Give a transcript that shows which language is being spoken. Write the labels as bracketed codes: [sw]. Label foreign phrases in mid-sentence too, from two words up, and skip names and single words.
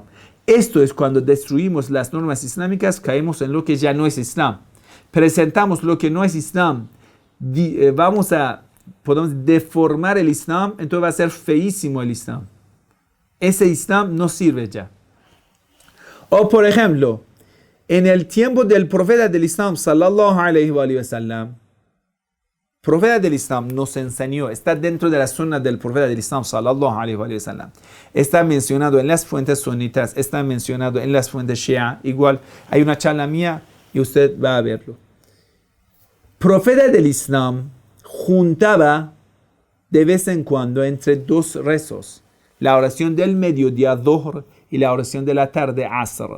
[es] Esto es cuando destruimos las normas islámicas, caemos en lo que ya no es Islam. Presentamos lo que no es Islam. Podemos deformar el Islam, entonces va a ser feísimo el Islam. Ese Islam no sirve ya. O por ejemplo, en el tiempo del profeta del Islam, [ar] صلى الله عليه وسلم, [es] profeta del Islam nos enseñó, está dentro de la sunna del profeta del Islam, [ar] صلى الله عليه وسلم. [es] Está mencionado en las fuentes sunitas, está mencionado en las fuentes shia. Igual, hay una charla mía y usted va a verlo. Profeta del Islam juntaba de vez en cuando entre dos rezos, la oración del mediodía, Dhuhr, y la oración de la tarde, Asr.